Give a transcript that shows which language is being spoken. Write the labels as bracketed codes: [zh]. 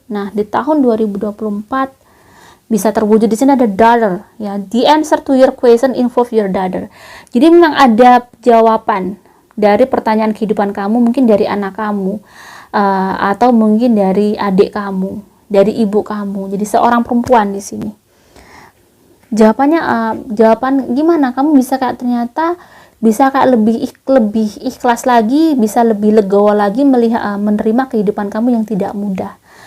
[id] Nah, di tahun 2024 bisa terwujud. Di sini ada daughter ya, [en] the answer to your question involve your daughter. [id] Jadi memang ada jawaban dari pertanyaan kehidupan kamu, mungkin dari anak kamu atau mungkin dari adik kamu, dari ibu kamu. Jadi seorang perempuan di sini. Jawabannya jawaban gimana? Kamu bisa kayak ternyata bisa kayak lebih ikhlas lagi, bisa lebih legowo lagi menerima kehidupan kamu yang tidak mudah.